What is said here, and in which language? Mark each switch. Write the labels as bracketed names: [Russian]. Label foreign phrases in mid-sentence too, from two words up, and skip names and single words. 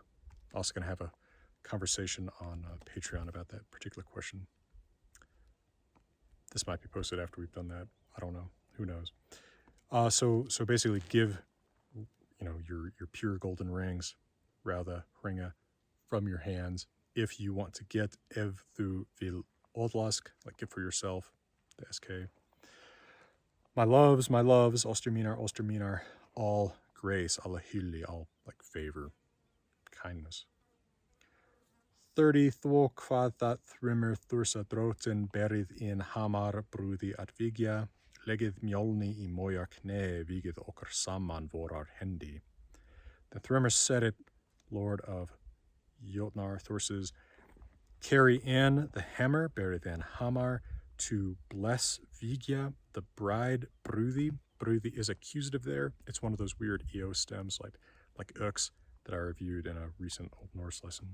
[English] Also going to have a conversation on Patreon about that particular question. This might be posted after we've done that. I don't know. Who knows? So basically, give your pure golden rings, [Old Norse] rauda ringa, [English] from your hands if you want to get [Old Norse] ef þú vil odlask, [English] like get for yourself, the SK. My loves, Osterminar, all grace, [Old Norse] alla hylli, [English] all like favor, kindness. [Old Norse] 30 Þvó hvað það Þrymr þursa drótin berið in hamar brúði at vigja, legið mjolni I moja kne vigið okkar saman vorar hendi. [English] The Thrymr said it, Lord of Jotnar, Thor says, carry in the hammer, [Old Norse] berið in hamar, [English] to bless Vigya, the bride, brúði. Brúði is accusative there. It's one of those weird EO stems like ux that I reviewed in a recent Old Norse lesson.